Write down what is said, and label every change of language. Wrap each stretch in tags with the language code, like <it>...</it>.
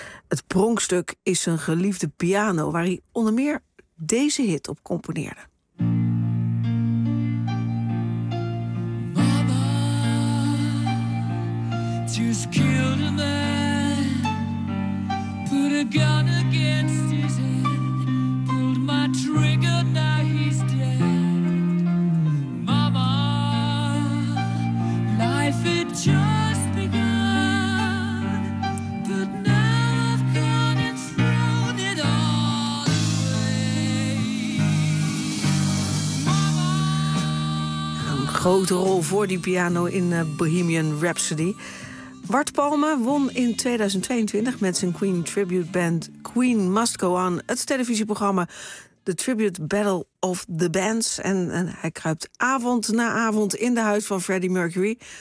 <nl>Het pronkstuk is zijn geliefde piano, waar hij onder meer deze hit op componeerde.</nl> <en>Mama, just killed a man, put a gun against his head, pulled my trigger, now he's dead. Mama, life had just begun, but now I've gone and thrown it all away. Mama.</en> <nl>Een grote rol voor die piano in Bohemian Rhapsody. Bart Palme won in 2022 met zijn Queen Tribute Band Queen Must Go On het televisieprogramma The Tribute Battle of the Bands. En hij kruipt avond na avond in de huis van Freddie Mercury.</nl>